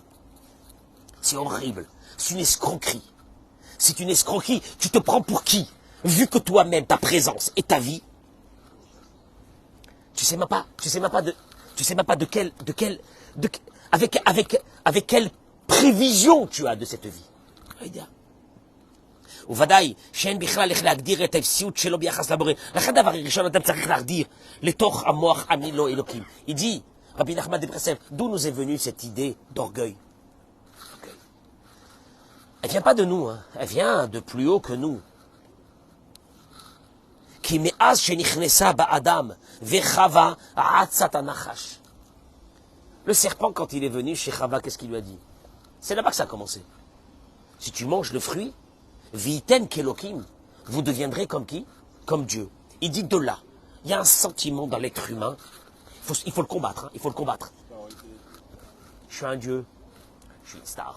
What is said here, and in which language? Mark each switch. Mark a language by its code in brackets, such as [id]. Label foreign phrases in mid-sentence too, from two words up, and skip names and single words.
[fr] C'est horrible, c'est une escroquerie. C'est une escroquerie, tu te prends pour qui? Vu que toi-même, ta présence et ta vie, tu sais même pas avec quelle prévision tu as de cette vie. [he] ובוודאי שאין בכלל איך להגדיר את האפסיות שלו ביחס לבורא. לכן דבר ראשון אדם צריך להגדיר לתוך המוח אני לא אלוקים. [fr] Il dit, Rabbi Nachman de Breslev, d'où nous est venue cette idée d'orgueil? Elle vient pas de nous, hein. Elle vient de plus haut que nous. [he] כי מאז שנכנסה באדם וחווה עצת הנחש. [fr] Le serpent, quand il est venu chez Chava, qu'est-ce qu'il lui a dit? C'est là-bas que ça a commencé. Si tu manges le fruit, [he] והייתם כאלהים, [fr] vous deviendrez comme qui? Comme Dieu. Il dit de là. Il y a un sentiment dans l'être humain. Il faut le combattre. Hein, il faut le combattre. Je suis un Dieu. Je suis une star.